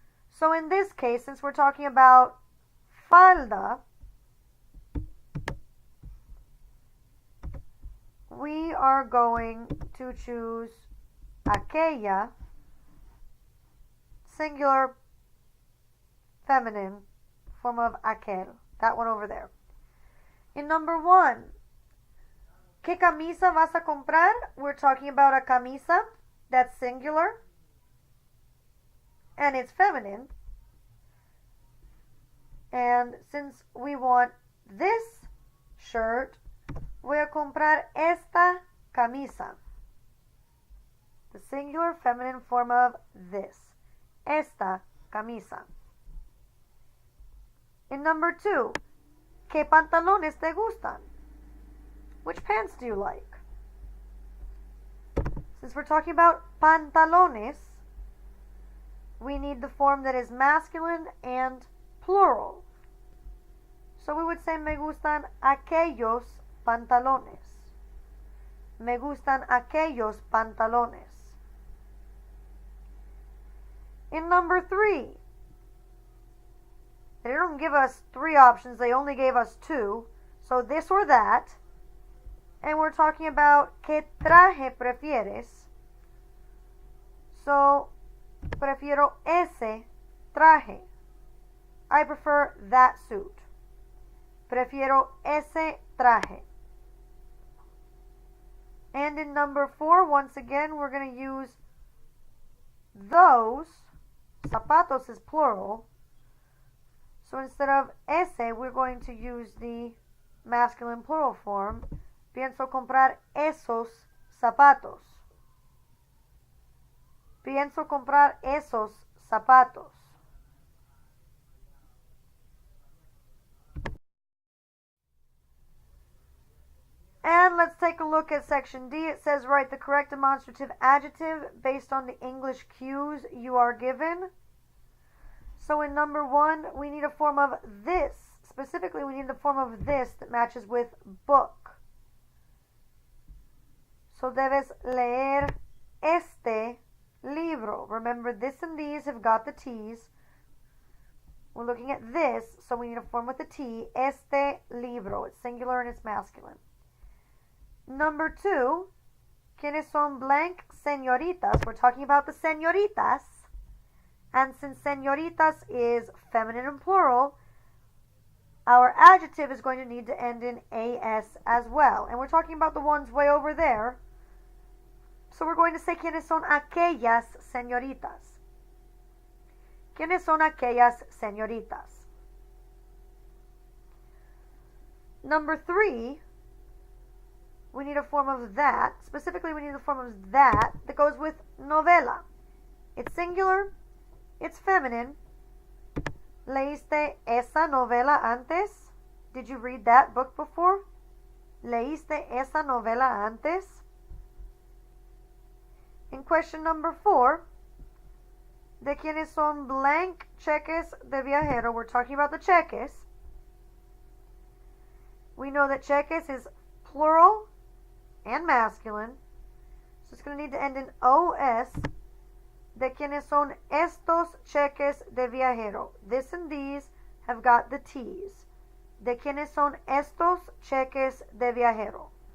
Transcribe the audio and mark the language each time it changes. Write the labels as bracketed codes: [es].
[en] So in this case, since we're talking about falda, we are going to choose aquella, singular, feminine, form of aquel, that one over there. In number 1, [es] ¿qué camisa vas a comprar? [en] We're talking about a camisa, that's singular, and it's feminine. And since we want this shirt, [es] voy a comprar esta camisa. [en] The singular feminine form of this. [es] Esta camisa. [en] In number 2, [es] ¿qué pantalones te gustan? [en] Which pants do you like? Since we're talking about pantalones, we need the form that is masculine and plural. So we would say [es] me gustan aquellos pantalones. Me gustan aquellos pantalones. [en] In number 3, they don't give us 3 options, they only gave us 2. So this or that. And we're talking about [es] ¿qué traje prefieres? So, prefiero ese traje. [en] I prefer that suit. [es] Prefiero ese traje. [en] And in number 4, once again, we're going to use those. Zapatos is plural. So instead of ese, we're going to use the masculine plural form. [es] Pienso comprar esos zapatos. Pienso comprar esos zapatos. [en] And let's take a look at section D. It says write the correct demonstrative adjective based on the English cues you are given. So in number 1, we need a form of this. Specifically, we need the form of this that matches with book. [es] So debes leer este libro. [en] Remember, this and these have got the T's. We're looking at this, so we need a form with a T. [es] Este libro. [en] It's singular and it's masculine. [es] Number 2, ¿quiénes son blank señoritas? [en] We're talking about the señoritas. And since señoritas is feminine and plural, our adjective is going to need to end in as as well. And we're talking about the ones way over there. So we're going to say [es] ¿quiénes son aquellas señoritas? ¿Quiénes son aquellas señoritas? [en] Number 3, we need a form of that. Specifically, we need a form of that goes with novela. It's singular. It's feminine. [es] ¿Leíste esa novela antes? [en] Did you read that book before? [es] ¿Leíste esa novela antes? [en] In question number 4, [es] ¿de quiénes son [en] blank [es] cheques de viajero? [en] We're talking about the cheques. We know that cheques is plural and masculine. So it's going to need to end in OS. [es] ¿De quiénes son estos cheques de viajero? [en] This and these have got the T's. [es] ¿De quiénes son estos cheques de viajero?